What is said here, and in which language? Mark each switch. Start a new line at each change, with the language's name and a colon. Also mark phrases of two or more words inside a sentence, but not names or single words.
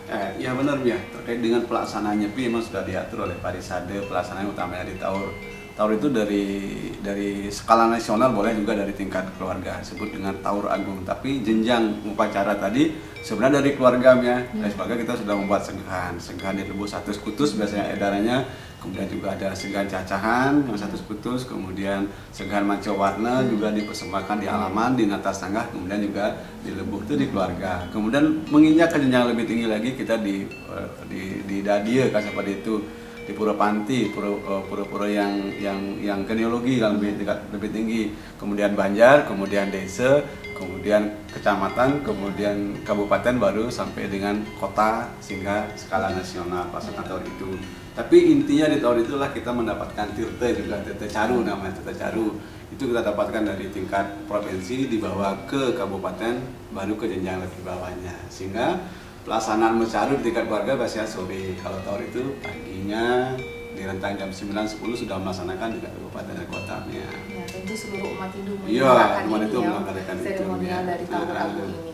Indonesian: Ya benar ya, terkait dengan pelaksanaan Nyepi memang sudah diatur oleh Parisade. Pelaksanaan utamanya di Taur. Taur itu dari skala nasional, boleh juga dari tingkat keluarga, disebut dengan Taur Agung. Tapi jenjang upacara tadi sebenarnya dari keluarga ya. Dari keluarga kita sudah membuat segahan direbus 100 kutus biasanya edarannya. Kemudian juga ada segahan cacahan yang 100 kutus, kemudian segahan mancawarna juga dipersembahkan di halaman, di atas tangga, kemudian juga dilebuh itu di keluarga. Kemudian menginjak ke jenjang lebih tinggi lagi, kita di Dadia kan seperti itu. Di Pura-Panti, pura-pura yang genealogi yang lebih tinggi, kemudian Banjar, kemudian desa, kemudian kecamatan, kemudian kabupaten, baru sampai dengan kota, sehingga skala nasional pelaksanaan taur itu. Tapi intinya di taur itulah kita mendapatkan tirta juga, tirta caru namanya, tirta caru. Itu kita dapatkan dari tingkat provinsi, dibawa ke kabupaten, baru ke jenjang lebih bawahnya. Sehingga pelaksanaan mencaru di tingkat keluarga biasanya sore. Kalau taur itu paginya di rentang jam 9-10 sudah melaksanakan di kabupaten dan kotanya. Ya, tentu seluruh umat Hindu melaksanakan seremonial dari Taur Agung ini.